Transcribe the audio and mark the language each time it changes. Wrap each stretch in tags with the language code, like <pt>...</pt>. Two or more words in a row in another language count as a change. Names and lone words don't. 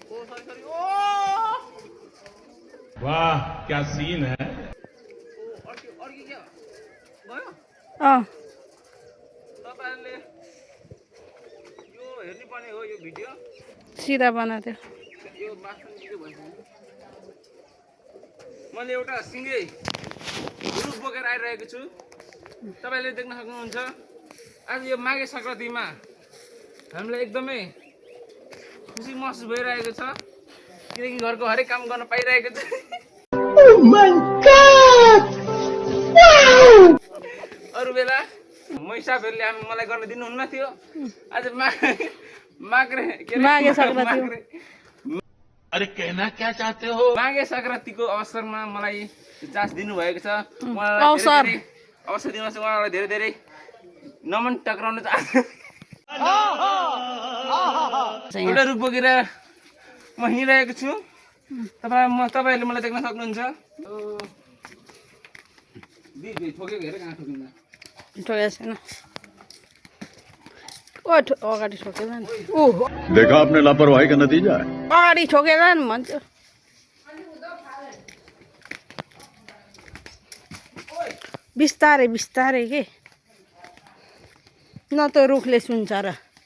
<hi>सॉरी ओ वाह क्या सीन है।</hi> <ne>और के क्या गयो तपाईहरुले यो हेर्नु पर्ने हो यो भिडियो सिधा बनाथ्यो यो माथि भिडियो भन्छ मैले एउटा सिंगै रुख बोकेर आइरहेको छु तपाईले देख्न सक्नुहुन्छ आज यो माघे संक्रान्तिमा हामीलाई एकदमै खुसी महसुस भइरहेको छ किनकि घरको हरेक काम गर्न पाइरहेको छ</ne> <en>Oh my God!</en> <ne>अरु बेला मैसाबहरुले मलाई गर्न दिनुहुन्न थियो आज माघे संक्रान्ति</ne> <hi>अरे कहना क्या चाहते हो।</hi> <ne>माघे संक्रान्तिको अवसरमा मलाई चान्स दिनुभएको छ अवसर दिनमा चाहिँ उहाँलाई धेरै धेरै नमन टक्राउन चाहन्छु एउटा रुख बोकेर म हिँडिरहेको छु तपाईहरुले मलाई देख्न सक्नुहुन्छ ठोकेको हेर कहाँ ठोकिन्छ ठोकेको छैन अगाडि ठोकेर नि</ne> <hi>देखा आपने लापरवाही का नतीजा है।</hi> <ne>अगाडि ठोकेर नि भन्छु बिस्तारै बिस्तारै के न त रुखले सुन्छ र</ne>